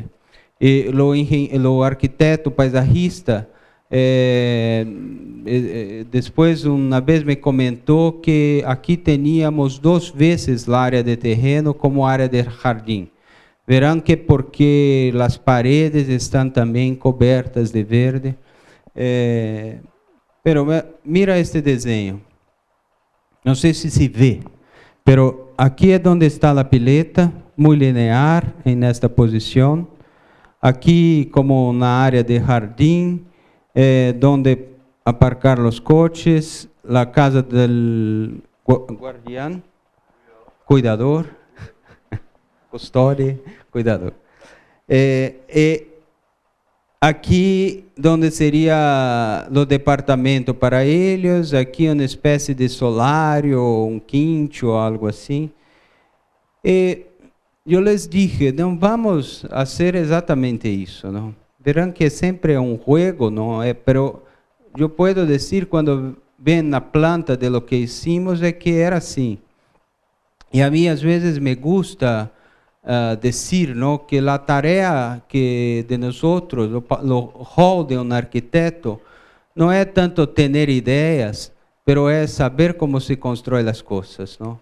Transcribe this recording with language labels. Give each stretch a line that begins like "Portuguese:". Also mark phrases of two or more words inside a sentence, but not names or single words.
Portuguese: E o arquiteto paisajista depois uma vez me comentou que aqui teníamos 2 vezes a área de terreno como área de jardim. Verão que porque as paredes estão também cobertas de verde.
Spanish: Pero mira este desenho.
Portuguese: Não sei se vê, pero aqui é onde está a pileta, muito linear nesta posição. Aqui como na área de jardim,
Spanish: donde aparcar os coches,
Portuguese: a casa do guardián, cuidador, custódio, cuidador. Aqui onde seria o departamento para eles, aqui uma espécie de solário, um quincho, algo assim.
Spanish: Eu les dije,
Portuguese: não vamos fazer exatamente isso, não? Verão que sempre é um jogo, não é? Pero eu posso dizer, quando vem na planta
Spanish: de lo que hicimos,
Portuguese: é que era assim. E a mim, às vezes,
Spanish: me gusta
Portuguese: dizer, não, que a tarefa que de nós, o rol de um arquiteto, não é tanto ter ideias, pero é saber como se constrói as coisas, não?